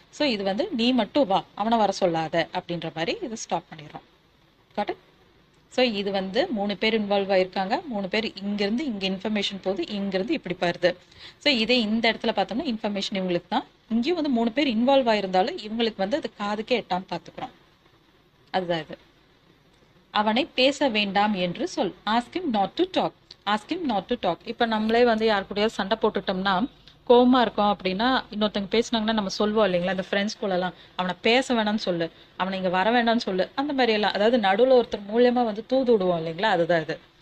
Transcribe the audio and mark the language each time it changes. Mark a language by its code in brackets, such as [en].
[ta] So இது வந்து நீ மட்டும் வா, அவனை வர சொல்லாத அப்படின்ற மாதிரி இது ஸ்டாப் பண்ணிடுறோம். காட்டு. ஸோ இது வந்து 3 பேர் இன்வால்வ் ஆயிருக்காங்க. 3 பேர் இங்கிருந்து இங்கே இன்ஃபர்மேஷன் போகுது, இங்கிருந்து இப்படி பாருது. ஸோ இதே இந்த இடத்துல பார்த்தோம்னா இன்ஃபர்மேஷன் இவங்களுக்கு தான். இங்கேயும் வந்து 3 பேர் இன்வால்வ் ஆயிருந்தாலும் இவங்களுக்கு வந்து அது காதுக்கே எட்டாம பார்த்துக்கிறோம். அதுதான் இது. அவனை பேச வேண்டாம் என்று சொல். [en] Ask him not to talk. Ask him not to talk. [ta] இப்போ நம்மளே வந்து யார் கூடயாவது சண்டை போட்டுட்டோம்னா கோவமா இருக்கோம் அப்படின்னா இன்னொருத்தவங்க பேசினாங்கன்னா நம்ம சொல்லுவோம் இல்லைங்களா, இந்த ஃப்ரெண்ட்ஸ் கூடலாம் அவனை பேச வேணாம்னு சொல்லு, அவனை இங்கே வர வேண்டாம்னு சொல்லு, அந்த மாதிரி எல்லாம், அதாவது நடுவில் ஒருத்தர் மூலியமா வந்து தூது விடுவோம் இல்லைங்களா, அதுதான் இது.